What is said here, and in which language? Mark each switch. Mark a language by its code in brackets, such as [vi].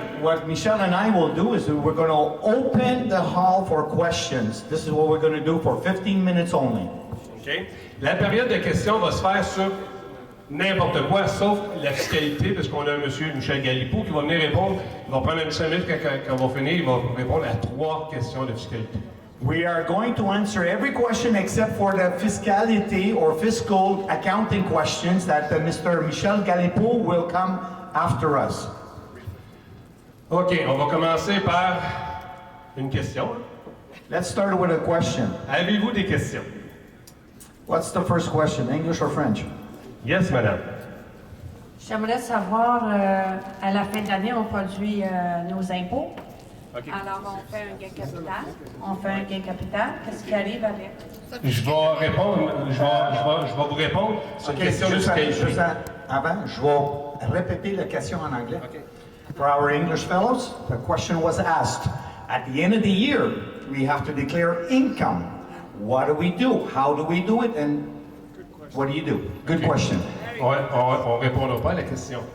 [en] what Michel and I will do is we're going to open the hall for questions. This is what we're going to do for 15 minutes only. OK. [fr] La période de questions va se faire sur n'importe quoi, sauf la fiscalité, parce qu'on a un monsieur Michel Galipeau qui va venir répondre. Il va prendre un 5 minutes quand on va finir, il va répondre à 3 questions de fiscalité. [en] We are going to answer every question except for the fiscality or fiscal accounting questions that Mr. Michel Galipeau will come after us. [fr] OK, on va commencer par une question. [en] Let's start with a question. [fr] Avez-vous des questions? [en] What's the first question, English or French? Yes, madame. [fr] J'aimerais savoir, à la fin de l'année, on produit nos impôts. [en] Okay. [fr] Alors, on fait un gain capital. On fait un gain capital. Qu'est-ce qui arrive avec? Je vais répondre, je vais vous répondre sur une question de fiscalité. Avant, je vais répéter la question en anglais. [en] Okay. For our English fellows, the question was asked. At the end of the year, we have to declare income. What do we do? How do we do it? And what do you do? Good question. [fr] On ne répondra pas à la question.